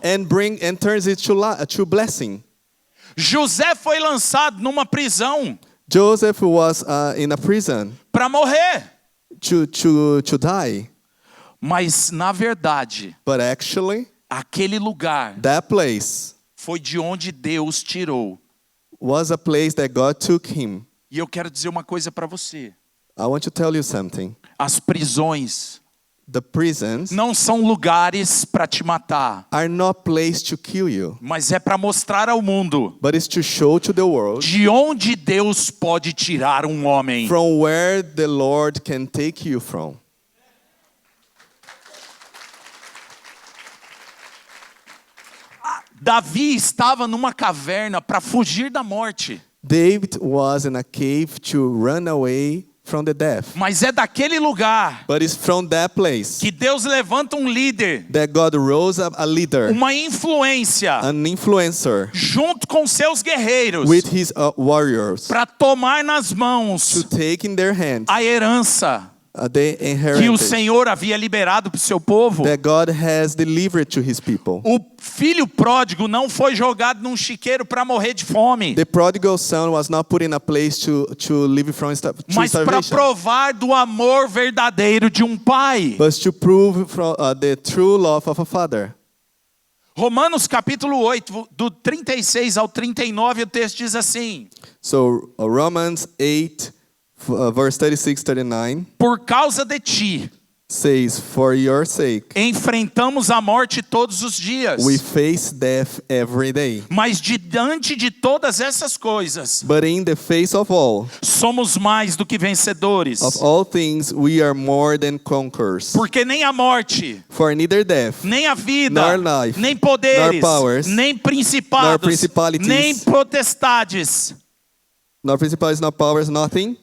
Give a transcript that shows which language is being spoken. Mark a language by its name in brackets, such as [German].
[English] and turns it to blessing. [Portuguese] José foi lançado numa prisão [English] Joseph was in a prison [Portuguese] para morrer. [English] to die, [Portuguese] Mas, na verdade, [English] but actually [Portuguese] aquele lugar [English] that place [Portuguese] foi de onde Deus tirou. [English] was a place that God took him. [Portuguese] E eu quero dizer uma coisa para você. [English] I want to tell you something. [Portuguese] As prisões [English] The prisons [Portuguese] não são lugares para te matar, [English] are not place to kill you, [Portuguese] mas é para mostrar ao mundo [English] but it's to show to the world [Portuguese] de onde Deus pode tirar um homem. [English] from where the Lord can take you from. [Portuguese] Davi estava numa caverna para fugir da morte. [English] David was in a cave to run away from the death. [Portuguese] Mas é daquele lugar [English] But it's from that place [Portuguese] que Deus levanta um líder, [English] that God rose up a leader, [Portuguese] uma influência, [English] an influencer, [Portuguese] junto com seus guerreiros, [English] with his warriors [Portuguese] para tomar nas mãos [English] to take in their hands [Portuguese] a herança [English] the [Portuguese] que o [English] inheritance [Portuguese] Senhor havia liberado para o seu povo. [English] that God has delivered to his people. [Portuguese] O filho pródigo não foi jogado num chiqueiro para morrer de fome, [English] The prodigal son was not put in a place to live from [Portuguese] mas para [English] starvation, [Portuguese] provar do amor verdadeiro de um pai. [English] but to prove from, the true love of a father. [Portuguese] Romanos capítulo 8, do 36 ao 39, o texto diz assim: [English] So Romans 8, verse 36, 39. [Portuguese] por causa de ti, [English] says, for your sake, [Portuguese] enfrentamos a morte todos os dias. [English] we face death every day. [Portuguese] Mas diante de todas essas coisas, [English] But in the face of [Portuguese] somos mais do que vencedores. [English] all things, we are more than conquerors. [Portuguese] Porque nem a morte, [English] For neither death, [Portuguese] nem a vida, [English] nor life, [Portuguese] nem poderes, [English] nor powers, [Portuguese] nem [English] nor [Portuguese] principados, [English] principalities, [Portuguese] nem potestades, [English] nor principalities, nor powers, nothing.